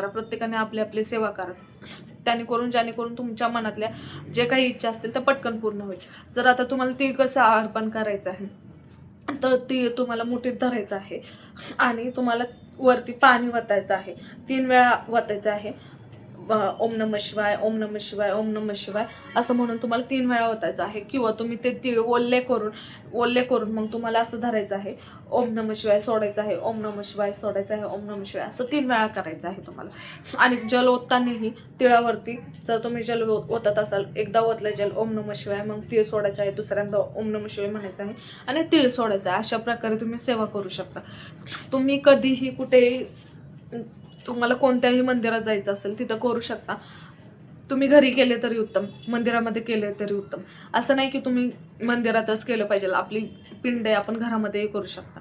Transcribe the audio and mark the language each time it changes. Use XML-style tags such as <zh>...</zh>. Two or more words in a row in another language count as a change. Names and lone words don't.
<mr>प्रत्येकाने आपली आपली सेवा करा, जेणेकरून तुमच्या मनातल्या जे काही इच्छा असतील त्या पटकन पूर्ण होईल. जर आता तुम्हाला तीळ कसं अर्पण करायचं आहे, तर तीळ तुम्हाला मुठीत धरायचं आहे आणि तुम्हाला वरती पाणी वतायचं आहे. 3 वेळा वतायचं आहे.</mr> <sa>ओम नमः शिवाय, ओम नमः शिवाय, ओम नमः शिवाय</sa> <mr>असं म्हणून तुम्हाला 3 वेळा ओतायचं आहे. किंवा तुम्ही ते तीळ ओले करून मग तुम्हाला असं धरायचं आहे.</mr> <sa>ओम नमः शिवाय</sa> <mr>सोडायचं आहे,</mr> <sa>ओम नमः शिवाय</sa> <mr>सोडायचं आहे,</mr> <sa>ओम नमः शिवाय</sa> <mr>असं 3 वेळा करायचं आहे तुम्हाला. आणि जल ओततानाही तिळावरती जर तुम्ही जल ओतत असाल, एकदा ओतलं जल,</mr> <sa>ओम नमः शिवाय,</sa> <mr>मग तीळ सोडायचं आहे, दुसऱ्यांदा</mr> <sa>ओम नमः शिवाय</sa> <mr>म्हणायचं आहे आणि तीळ सोडायचं आहे. अशा प्रकारे तुम्ही सेवा करू शकता. तुम्ही कधीही कुठेही, तुम्हाला कोणत्याही मंदिरात जायचं असेल तिथं करू शकता. तुम्ही घरी केले तरी उत्तम, मंदिरामध्ये केले तरी उत्तम. असं नाही की तुम्ही मंदिरातच केलं पाहिजे. आपली पिंड आहे, आपण घरामध्येही करू शकता.</mr>